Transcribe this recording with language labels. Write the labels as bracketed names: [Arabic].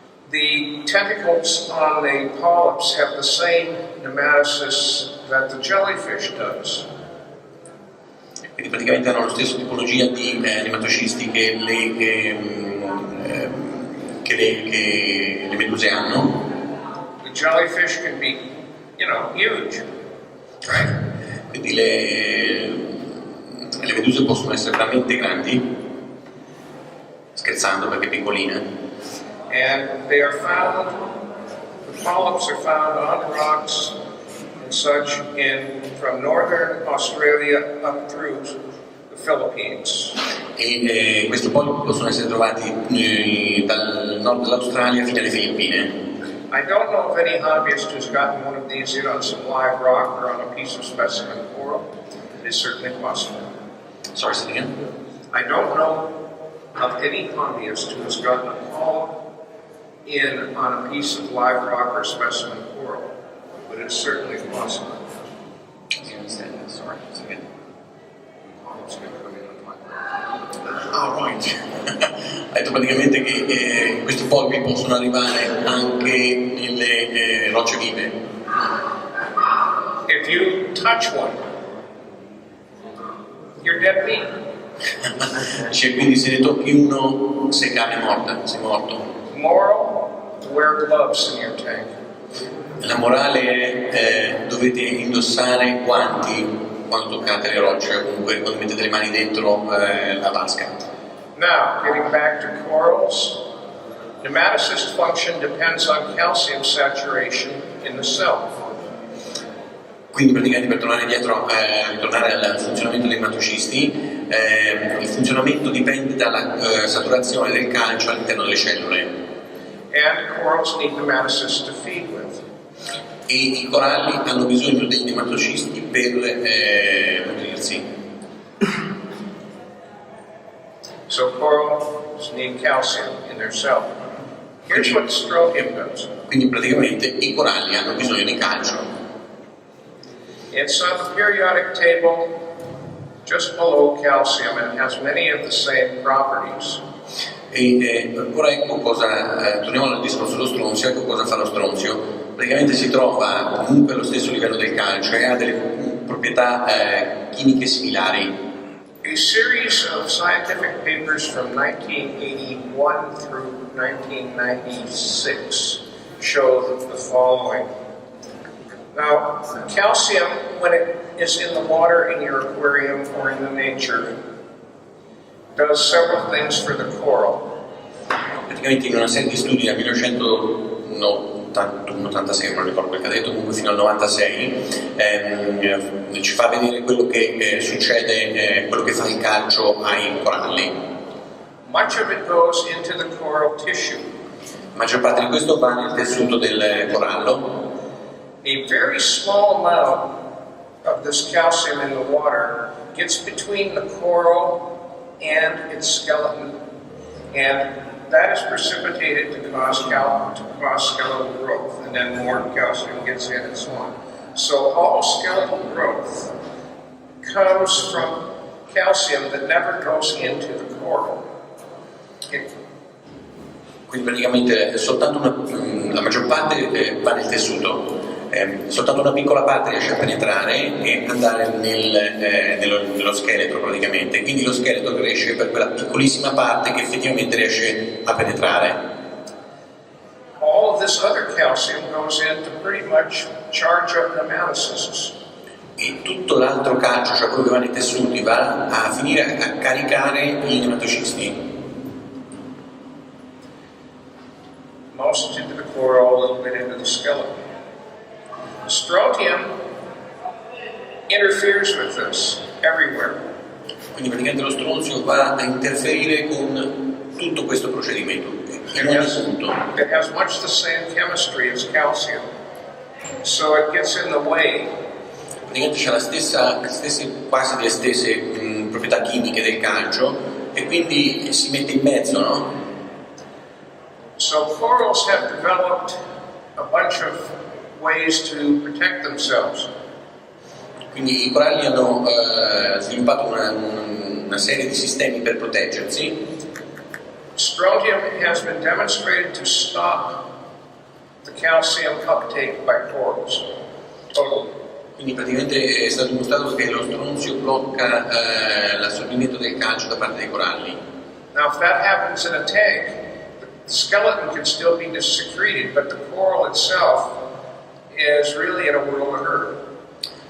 [English] the tentacles on the polyps have the same nematocysts that the jellyfish does. [Italian] Quindi praticamente hanno la stessa tipologia di nematocisti che le meduse hanno. [English] The jellyfish can be, huge, right? [Italian] Quindi le meduse possono essere veramente grandi, scherzando perché piccoline. [English] And they are found, the polyps are found on rocks and such from northern Australia up through the Philippines. [Italian] E questi polipi possono essere trovati dal nord dell'Australia fino alle Filippine. [English] I don't know of any hobbyist who's gotten one of these in on some live rock or on a piece of specimen coral. It is certainly possible. Sorry, say again? I don't know of any hobbyist who has gotten a polyp in on a piece of live rock or specimen coral, but it's certainly possible. I understand that. Sorry, say again? Polyps can come in on live rock. Ah, right. [Italian] Ha detto praticamente che questi polipi possono arrivare anche nelle rocce vive. [English] If you touch one, you're dead meat. [Italian] Cioè, quindi se ne tocchi uno sei carne morta, sei morto. [English] Moral, wear gloves in your tank. [Italian] La morale è dovete indossare guanti quando toccate le rocce, o comunque quando mettete le mani dentro la vasca. [English] Now, getting back to corals, nematocyst function depends on calcium saturation in the cell. [Italian] Quindi praticamente per tornare al funzionamento dei nematocisti, il funzionamento dipende dalla saturazione del calcio all'interno delle cellule. [English] And corals need nematocysts to feed with. [Italian] E i coralli hanno bisogno dei nematocisti per nutrirsi. [English] So corals need calcium in their cell. Here's what strontium does. [Italian] Quindi praticamente i coralli hanno bisogno di calcio. [English] It's on the periodic table just below calcium and has many of the same properties. [Italian] E ora ecco cosa, torniamo al discorso dello stronzio, ecco cosa fa lo stronzio. Praticamente si trova comunque allo stesso livello del calcio e ha delle proprietà chimiche similari. [English] A series of scientific papers from 1981 through 1996 show the following. Now, calcium, when it is in the water in your aquarium or in the nature, does several things for the coral. [Italian] Praticamente in una serie di studi dal 1986, non ricordo quel che ha detto, comunque fino al 96, ci fa vedere quello che succede, quello che fa il calcio ai coralli. [English] Much of it goes into the coral tissue. [Italian] La maggior parte di questo va nel tessuto del corallo. [English] A very small amount of this calcium in the water gets between the coral and its skeleton, and that is precipitated to cause skeletal growth, and then more calcium gets in and so on. So all skeletal growth comes from calcium that never goes into the coral. [Italian] Quindi praticamente la maggior parte va nel tessuto, soltanto una piccola parte riesce a penetrare e andare nello scheletro praticamente, quindi lo scheletro cresce per quella piccolissima parte che effettivamente riesce a penetrare. [English] All of this other calcium goes in to pretty much charge up nematocysts. [Italian] E tutto l'altro calcio, cioè quello che va nei tessuti, va a finire a caricare i nematocisti. [English] Most into the coral, a little bit into the skeleton. Strontium interferes with this everywhere. [Italian] Quindi praticamente lo stronzio va a interferire con tutto questo procedimento, in ogni punto. [English] It has much the same chemistry as calcium, so it gets in the way. [Italian] Praticamente c'è quasi le stesse proprietà chimiche del calcio e quindi si mette in mezzo, no? [English] So corals have developed a bunch of ways to protect themselves. [Italian] Quindi i coralli hanno sviluppato una serie di sistemi per proteggersi. [English] Strontium has been demonstrated to stop the calcium uptake by corals. Totally. [Italian] Quindi praticamente è stato dimostrato che lo stronzio blocca l'assorbimento del calcio da parte dei coralli. [English] Now if that happens in a tank, the skeleton can still be secreted, but the coral itself is really in a world of hurt.